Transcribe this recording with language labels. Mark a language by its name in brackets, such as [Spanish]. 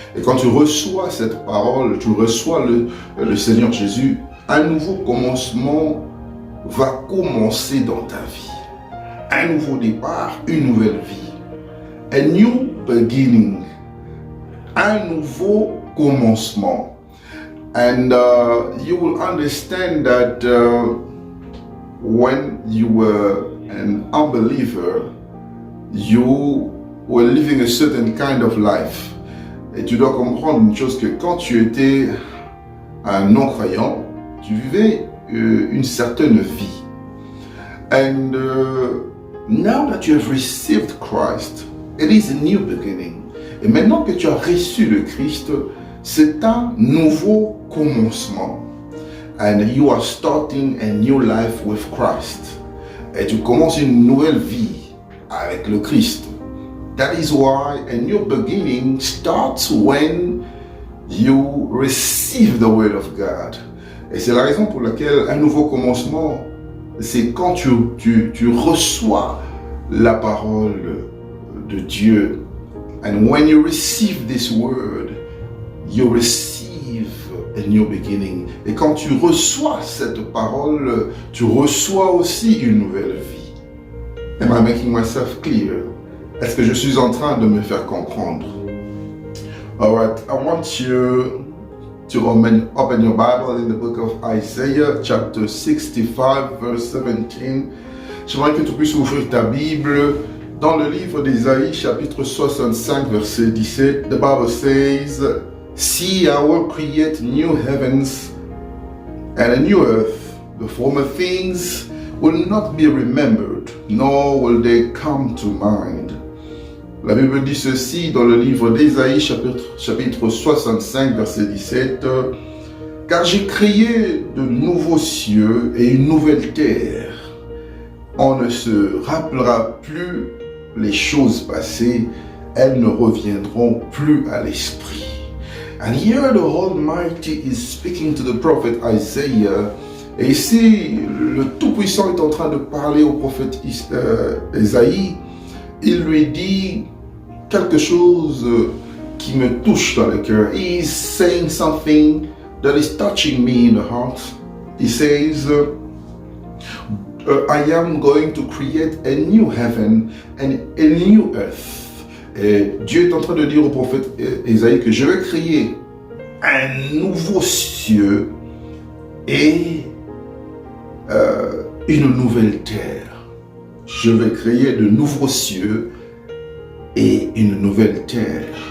[French] Et quand tu reçois cette parole, tu reçois le Seigneur Jésus, un nouveau commencement va commencer dans ta vie. Un nouveau départ, une nouvelle vie. [English] A new beginning. [French] Un nouveau commencement. [English] And you will understand that when you were an unbeliever, you were living a certain kind of life. [French] Et tu dois comprendre une chose, que quand tu étais un non-croyant, tu vivais une certaine vie. [English] And now that you have received Christ, it is a new beginning. [French] Et maintenant que tu as reçu le Christ, c'est un nouveau commencement. [English] And you are starting a new life with Christ. [French] Et tu commences une nouvelle vie avec le Christ. [English] That is why a new beginning starts when you receive the word of God. [French] Et c'est la raison pour laquelle un nouveau commencement, c'est quand tu reçois la parole de Dieu. [English] And when you receive this word, you receive a new beginning. [French] Et quand tu reçois cette parole, tu reçois aussi une nouvelle vie. [English] Am I making myself clear? [French] Est-ce que je suis en train de me faire comprendre? [English] Alright, I want you to open your Bible in the book of Isaiah, chapter 65, verse 17. [French] J'aimerais que tu puisses ouvrir ta Bible dans le livre d'Ésaïe, chapitre 65, verset 17. [English] The Bible says, "See, I will create new heavens and a new earth. The former things will not be remembered, nor will they come to mind." [French] La Bible dit ceci dans le livre d'Ésaïe, chapitre 65, verset 17. « Car j'ai créé de nouveaux cieux et une nouvelle terre. On ne se rappellera plus les choses passées, elles ne reviendront plus à l'esprit. » [English] And here the Almighty is speaking to the prophet Isaiah. [French] Et ici, le Tout-Puissant est en train de parler au prophète Ésaïe. Il lui dit quelque chose qui me touche dans le cœur. [English] He is saying something that is touching me in the heart. He says, I am going to create a new heaven and a new earth. [French] Et Dieu est en train de dire au prophète Ésaïe que je vais créer un nouveau cieux et une nouvelle terre. Je vais créer de nouveaux cieux et une nouvelle terre.